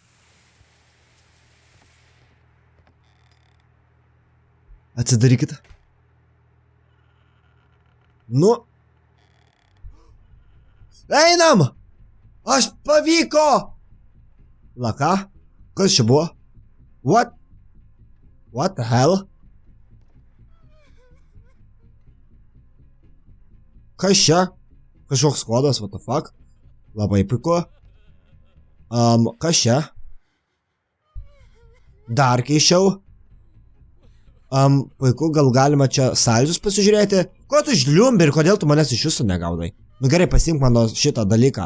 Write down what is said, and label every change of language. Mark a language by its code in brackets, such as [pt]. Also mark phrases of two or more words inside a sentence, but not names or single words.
[lt] Atsidarykite. Nu. Einam! Aš pavyko! Laka? Kas čia buvo? [en] What? What the hell? [lt] Kas čia? Kažkoks kodas, [en] what the fuck? [lt] Labai puiku. Kas čia? Dar keičiau. Puiku, gal galima čia saldžius pasižiūrėti. Ko tu žliumbi ir kodėl tu manęs iš jūsų negaudai? Nu gerai, pasimk mano šitą dalyką.